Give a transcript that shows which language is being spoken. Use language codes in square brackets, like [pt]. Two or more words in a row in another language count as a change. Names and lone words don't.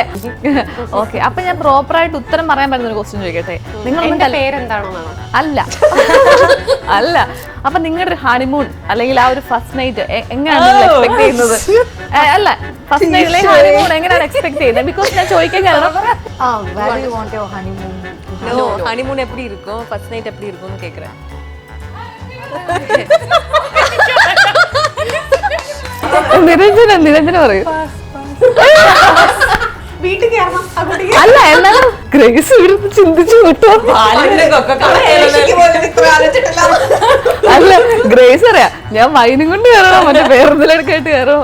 [ml] ഓക്കെ, അപ്പൊ ഞാൻ പ്രോപ്പറായിട്ട് ഉത്തരം പറയാൻ പറ്റുന്ന ഒരു ക്വസ്റ്റ്യൻ ചോദിക്കട്ടെ. നിങ്ങളുടെ പേരെന്താണോ? അല്ല അല്ല, അപ്പൊ നിങ്ങളുടെ ഒരു ഹണിമൂൺ അല്ലെങ്കിൽ ആ ഒരു [en] first night [ml] എങ്ങനെയാണ് നിങ്ങൾ എക്സ്പെക്ട് ചെയ്യുന്നത്? അല്ല, ഫസ്റ്റ് നൈറ്റിലെ ഹണിമൂൺ എങ്ങനെയാണ് എക്സ്പെക്ട് ചെയ്യുന്നത്? ബിക്കോസ് ഞാൻ ചോദിക്കാൻ കാരണം [ta] ஹனிமூன் எப்படி இருக்கும், [en] first night [ta] எப்படி இருக்கும்னு கேக்குறேன். [ml] നിരഞ്ജന പറയൂ. അല്ല, എന്നാലും ഗ്രേസ് ഇവിടുന്ന് ചിന്തിച്ചു വിട്ടോ. അല്ല, ഗ്രേസ് അറിയാം ഞാൻ വൈനും കൊണ്ട് കയറണോ മറ്റേ പേരെന്തിലെടുക്കായിട്ട് കയറോ?